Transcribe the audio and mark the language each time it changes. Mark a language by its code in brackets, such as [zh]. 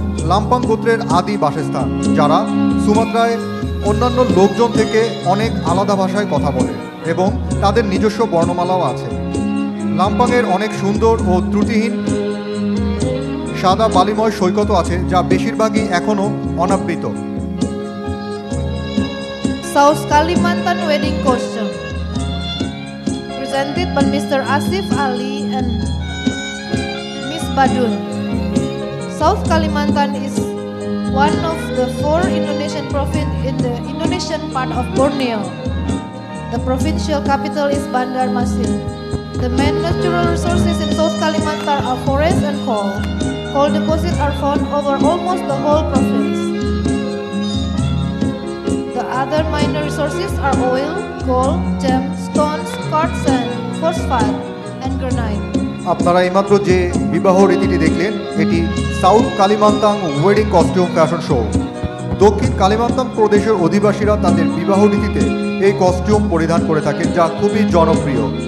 [bn] লাম্পাং গোত্রের আদি বাসস্থান, যারা সুমাত্রায় অন্যান্য লোকজন থেকে অনেক আলাদা ভাষায় কথা বলে এবং তাদের নিজস্ব বর্ণমালাও আছে। লাম্পাংয়ের অনেক সুন্দর ও ত্রুটিহীন সাদা বালিময় সৈকত আছে, যা বেশিরভাগই এখনও অনাবৃত। [en] South Kalimantan wedding costume, presented by Mr. Asif Ali and Miss Badun. South Kalimantan is one of the 4 Indonesian provinces in the Indonesian part of Borneo. The provincial capital is Bandar Masin. The main natural resources in South Kalimantan are forest and coal. Coal deposits are found over almost the whole province. The other minor resources are oil, gold, gems, stones, quartz sand, phosphate, and granite. [bn] আপনারা এইমাত্র যে বিবাহ রীতিটি দেখলেন, এটি south কালিমান্তাং wedding costume fashion show. দক্ষিণ কালিমান্তাং প্রদেশের অধিবাসীরা তাদের বিবাহ রীতিতে এই কস্টিউম পরিধান করে থাকেন, যা খুবই জনপ্রিয়।